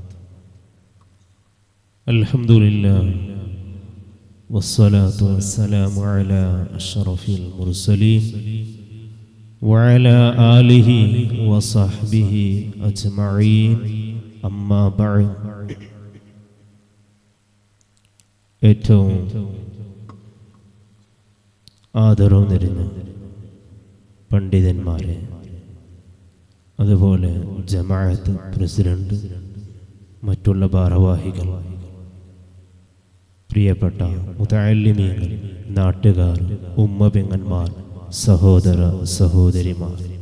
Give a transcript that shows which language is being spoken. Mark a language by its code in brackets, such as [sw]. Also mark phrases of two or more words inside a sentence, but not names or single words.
[ar] الحمد لله والصلاة والسلام على أشرف المرسلين وعلى آله وصحبه أجمعين. أما بعد. [ml] ഏറ്റവും ആദരവ് നിറഞ്ഞ പണ്ഡിതന്മാരെ, അതുപോലെ ജമാഅത്ത് പ്രസിഡന്റ്, മറ്റുള്ള ഭാരവാഹികൾ, പ്രിയപ്പെട്ട മുതഅല്ലിമീങ്ങൾ, നാട്ടുകാർ, ഉമ്മ പെങ്ങന്മാർ, സഹോദര സഹോദരിമാർ,